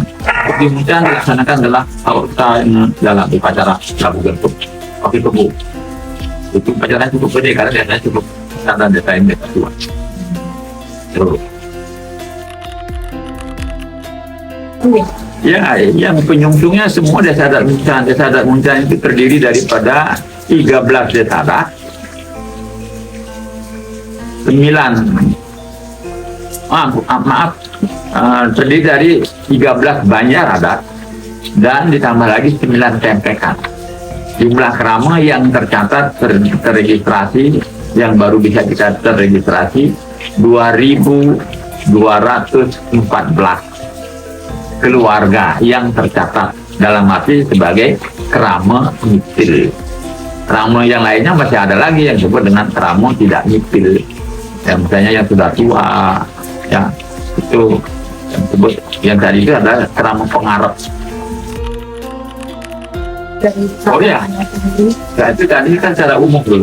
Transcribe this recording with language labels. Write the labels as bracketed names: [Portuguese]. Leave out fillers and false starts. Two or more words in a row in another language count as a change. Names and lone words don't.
[Indonesian] Kemudian dilaksanakan adalah taur tangan dalam upacara Labu Gentuk, Kopi Kebu. Itu upacara cukup gede karena biasanya cukup standar desain desa tua. Ya, yang penyungsungnya semua desa adat Muncan. Desa adat Muncan itu terdiri daripada 13 desa adat, 9 terdiri dari 13 banjar adat dan ditambah lagi 9 tempekan. Jumlah kerama yang tercatat terregistrasi yang baru bisa kita terregistrasi 2.214 keluarga yang tercatat dalam arti sebagai kerama nyipil. Kerama yang lainnya masih ada lagi yang disebut dengan kerama tidak nyipil, yang misalnya yang sudah tua, ya itu yang disebut, yang tadi itu adalah kerama pengarep. Oh ya, nah, itu tadi kan secara umum dulu.